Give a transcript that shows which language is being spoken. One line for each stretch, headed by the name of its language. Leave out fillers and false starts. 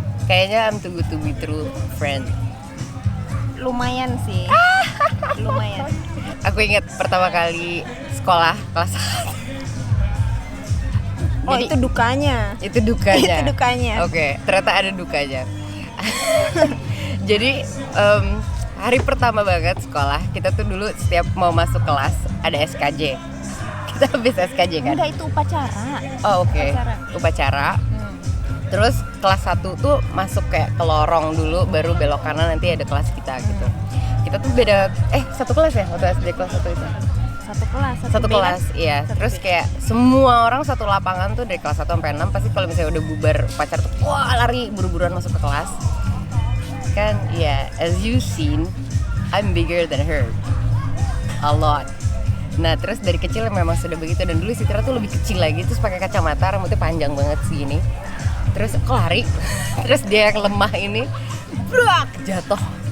English: Kayaknya I'm too good to be true friend.
Indonesian: Lumayan sih. Lumayan. Aku ingat pertama kali sekolah kelas 1. Oh, itu dukanya. Itu dukanya. Itu dukanya. Oke, ternyata ada dukanya. Jadi hari pertama banget sekolah, kita tuh dulu setiap mau masuk kelas ada SKJ. Kita habis SKJ kan? Udah itu upacara. Oh oke. Upacara. Terus kelas 1 tuh masuk kayak ke lorong dulu, baru belok kanan nanti ada kelas kita gitu. Kita tuh beda, satu kelas ya waktu SD kelas 1 itu? Satu kelas, iya. Terus kayak semua orang satu lapangan tuh dari kelas 1 sampai 6 pasti kalau misalnya udah bubar upacara tuh wah lari buru-buruan masuk ke kelas. Kan ya,
English: as you seen, I'm bigger than her. A lot.
Indonesian: Nah terus dari kecil memang sudah begitu, dan dulu Citra tuh lebih kecil lagi, terus pakai kacamata, rambutnya panjang banget segini. Terus aku lari, terus dia yang lemah ini brak, jatuh.